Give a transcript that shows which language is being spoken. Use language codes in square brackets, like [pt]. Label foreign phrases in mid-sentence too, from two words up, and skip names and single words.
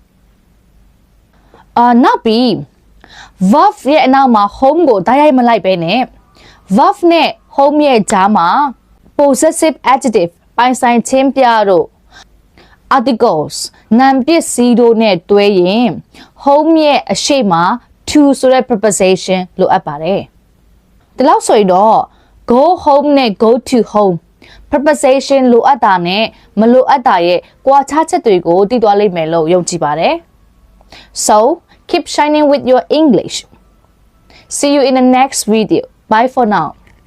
[my] နောက်ပြီး verb ရဲ့အနောက်မှာ home ကို direct မလိုက်ပဲနဲ့ verb နဲ့ home ရဲ့ကြားမှာ [en] possessive adjective [my] ပိုင် ဆိုင်ချင်းပြတို့ articles နာမ်ပစ္စည်းတို့နဲ့တွဲရင် home ရဲ့အရှိမ to ဆိုတဲ့ preposition လိုအပ်ပါတယ်ဒီလောက်ဆိုရင်တော့ [en] go home [my] နဲ့ [en] go to home [my] preposition လိုအပ်တာနဲ့မလိုအပ်တာရဲ့ကွာခြားချက်တွေကိုသိသွားလိမ့်မယ်လို့ယုံကြည်ပါတယ် [en] So keep shining with your English see you in the next video bye for now